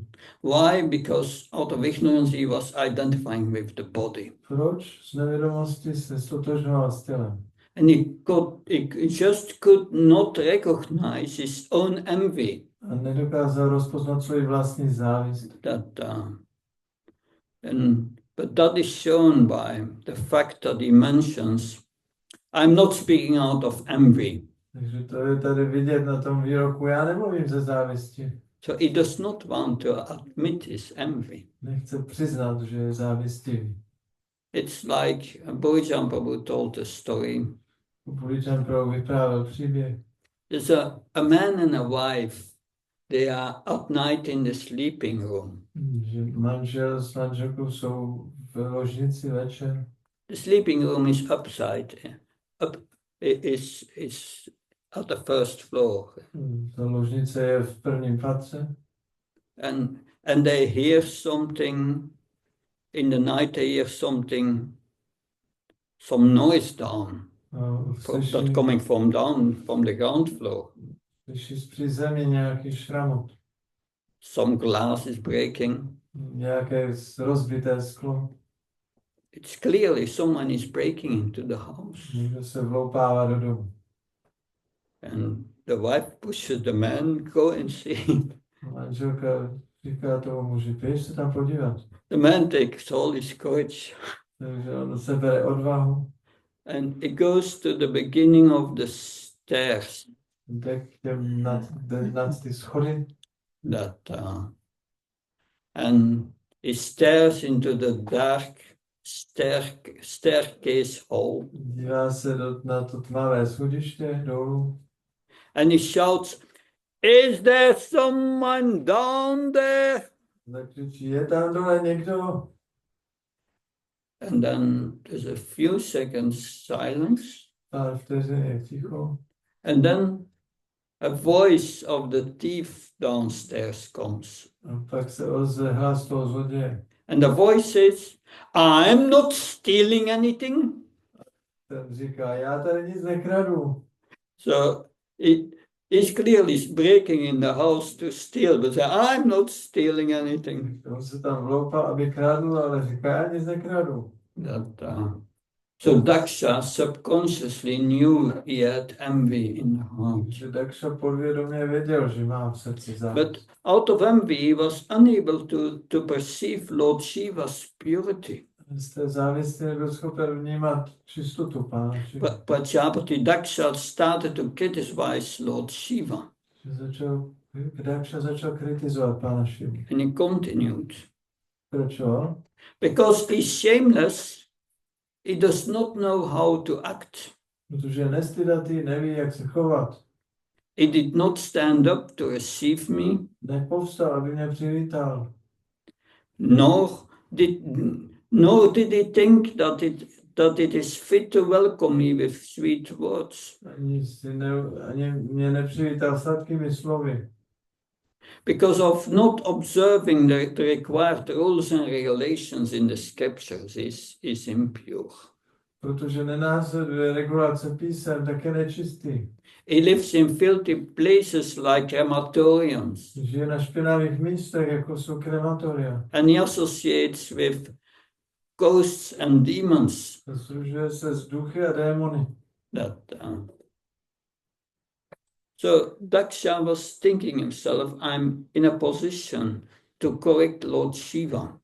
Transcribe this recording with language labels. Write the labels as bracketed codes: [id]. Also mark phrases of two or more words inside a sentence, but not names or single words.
[en] Why? Because out of ignorance he was identifying with the body. [cs] Proč? Z nevědomosti se stotožňoval s tělem. [en] And he just could not recognize his own envy. [cs] A nedokázal rozpoznat svůj vlastní závist. [en] But that is shown by the fact that he mentions, I'm not speaking out of envy. [cs] Takže to je tady vidět na tom výroku, já nemluvím ze závisti. [en] So he does not want to admit his envy. [cs] Nechce přiznat, že je závistivý. [en] It's like Bhujam Prabhu told a story. [cs] Bhujam Prabhu vyprávěl příběh. [en] There's a man and a wife. They are at night in the sleeping room. [cs] Že manžel s manželkou jsou v ložnici večer. [en] The sleeping room is is at the first floor. [cs] Ta ložnice je v prvním patře. [en] And they hear something in the night. They hear some noise down. That coming from the ground floor. [cs] Slyší z přízemí nějaký šramot. [en] Some glass is breaking. [cs] Nějaké rozbité sklo. [en] It's clearly someone is breaking into the house. [cs] Někdo se vloupává do domu. [en] And the wife pushes the man, go and see. [cs] Manželka říká tomu muži, běž se tam podívat. [en] The man takes all his courage. [cs] Takže on se bere odvahu. [en] And it goes to the beginning of the stairs. [cs] Jde k těm nad ty schody. [en] And he stares into the dark staircase hall. [cs] Dívá se na to tmavé schodiště dolů. [en] And he shouts, is there someone down there? [cs] Zakřičí, je tam dole někdo? [en] And then there's a few seconds silence. [cs] Pár vteřin je ticho. [en] And then a voice of the thief downstairs comes. [cs] A pak se ozve hlas toho zloděje. [en] And the voice says, I'm not stealing anything. [cs] Ten říká, já tady nic nekradu. [en] So he's clearly breaking in the house to steal, but I'm not stealing anything. [cs] On se tam vloupá, aby kradl, ale říká, já nic nekradu. [en] So Daksha subconsciously knew he had envy in the heart. [cs] Že Daksha podvědomě věděl, že má v srdci závist. [en] But out of envy he was unable to perceive Lord Shiva's purity. [cs] Z té závisti nebyl schopen vnímat čistotu Pána Šiva. [en] Prajapati Daksha started to criticize Lord Shiva. [cs] Daksha začal kritizovat Pána Šivu. [en] And he continued. [cs] Proč? [en] Because he's shameless, he does not know how to act. [cs] Protože je nestydatý, neví, jak se chovat. [en] He did not stand up to receive me. [cs] Nepovstal, aby mě přivítal. [en] Nor did he think that it is fit to welcome me with sweet words. [cs] Ani mě nepřivítal sladkými slovy. [en] Because of not observing the required rules and regulations in the scriptures is impure. [cs] Protože nenásleduje regulace písem, tak je nečistý. [en] He lives in filthy places like crematoriums. [cs] Žije na špinavých místech, jako jsou krematoria. [en] And he associates with ghosts and demons. [cs] Služuje se s duchy a démony. [en] So Daksha was thinking himself, I'm in a position to correct Lord Shiva.